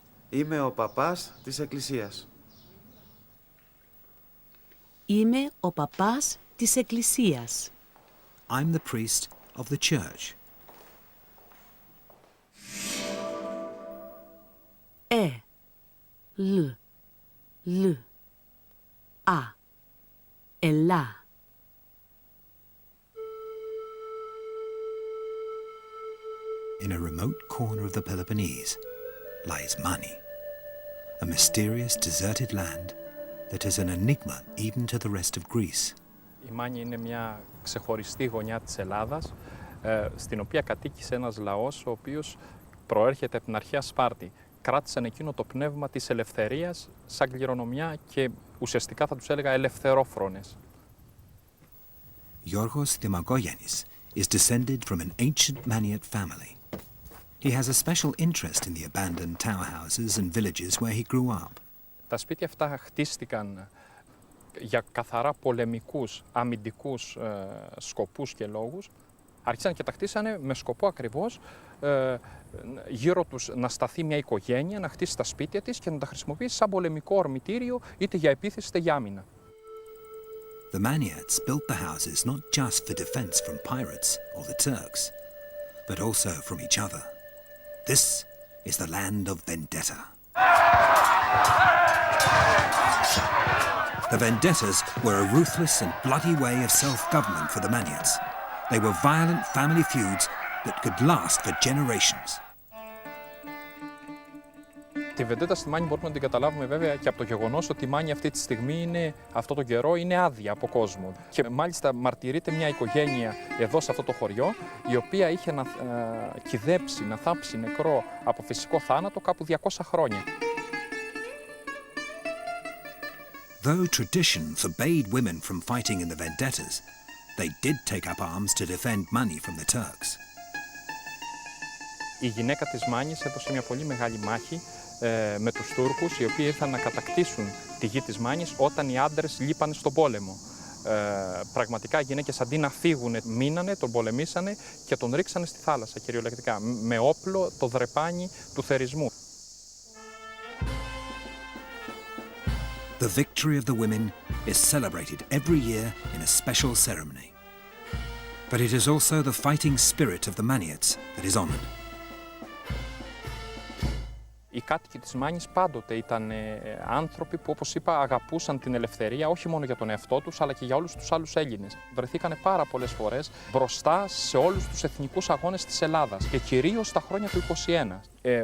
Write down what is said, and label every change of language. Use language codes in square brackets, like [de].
[el] Είμαι ο παπάς της εκκλησίας. Είμαι ο παπάς της εκκλησίας. [en] I'm the priest of the church. Λ. Α. Ελά. In a remote corner of the Peloponnese lies Mani, a mysterious deserted land that is an enigma even to the rest of Greece. [el] Η Μάνη είναι μια ξεχωριστή γωνιά της Ελλάδας, στην οποία κατοίκησε ένας λαός ο οποίος προέρχεται από την αρχαία Σπάρτη. Κράτησαν εκείνο το πνεύμα της ελευθερίας σαν κληρονομιά και ουσιαστικά θα τους έλεγα ελευθερόφρονες. [en] Yorgos Dimagogiannis is descended from an ancient Maniot family. He has a special interest in the abandoned tower houses and villages where he grew up. [el] Τα σπίτια αυτά χτίστηκαν για καθαρά πολεμικούς, αμυντικούς σκοπούς και λόγους. Άρχισαν και τα χτίσανε με σκοπό ακριβώς γύρω τους να σταθεί μια οικογένεια, να χτίσει τα σπίτια της και να τα χρησιμοποιήσει σαν πολεμικό ορμητήριο είτε για επίθεση είτε για άμυνα. [en] The Maniats built the houses not just for defense from pirates or the Turks, but also from each other. This is the land of vendetta. The vendettas were a ruthless and bloody way of self-government for the Maniats. They were violent family feuds that could last for generations. [el] Τη βεντέτα στη Μάνη μπορούμε να την καταλάβουμε βέβαια και από το γεγονός ότι η Μάνη αυτή τη στιγμή, αυτό το καιρό, είναι άδεια από κόσμο. Και μάλιστα μαρτυρείται μια οικογένεια εδώ σε αυτό το χωριό, η οποία είχε να κυδέψει, να θάψει νεκρό από φυσικό θάνατο κάπου 200 χρόνια. [en] Though tradition forbade women from fighting in the vendettas, they did take up arms to defend Mani from the Turks. [el] Η γυναίκα της Μάνης έδωσε μια πολύ μεγάλη μάχη με τους Τούρκους, οι οποίοι ήρθαν να κατακτήσουν τη γη της Μάνης όταν οι άντρες λείπανε στον πόλεμο. Πραγματικά οι γυναίκες αντί να φύγουν μείνανε, τον πολεμήσανε και τον ρίξανε στη θάλασσα κυριολεκτικά, με όπλο το δρεπάνι του θερισμού. [en] The victory of the women is celebrated every year in a special ceremony. But it is also the fighting spirit of the Maniats that is honored. [el] Οι κάτοικοι της Μάνης πάντοτε ήταν άνθρωποι που, όπως είπα, αγαπούσαν την ελευθερία όχι μόνο για τον εαυτό τους, αλλά και για όλους τους άλλους Έλληνες. Βρεθήκανε πάρα πολλές φορές μπροστά σε όλους τους εθνικούς αγώνες της Ελλάδας και κυρίως στα χρόνια του 21.